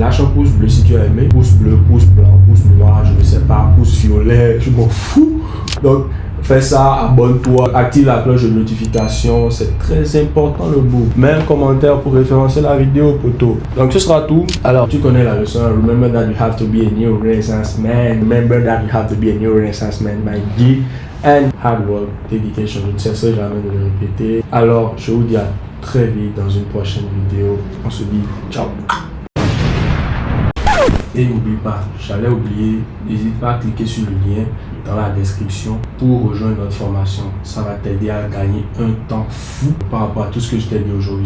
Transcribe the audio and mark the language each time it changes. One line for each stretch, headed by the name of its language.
French: Lâche un pouce bleu si tu as aimé, pouce bleu, pouce blanc, pouce noir, je ne sais pas, pouce violet, je m'en fous. Donc fais ça, abonne-toi, active la cloche de notification, c'est très important le bout. Mets un commentaire pour référencer la vidéo, poteau. Donc ce sera tout. Alors tu connais la leçon.
English: Remember that you have to be a new Renaissance man. Remember that you have to be a new Renaissance man, my G. And hard work, dedication.
French: Je ne cesserai jamais de le répéter. Alors je vous dis à très vite dans une prochaine vidéo. On se dit ciao. Et n'oublie pas, j'allais oublier, n'hésite pas à cliquer sur le lien dans la description pour rejoindre notre formation. Ça va t'aider à gagner un temps fou par rapport à tout ce que je t'ai dit aujourd'hui.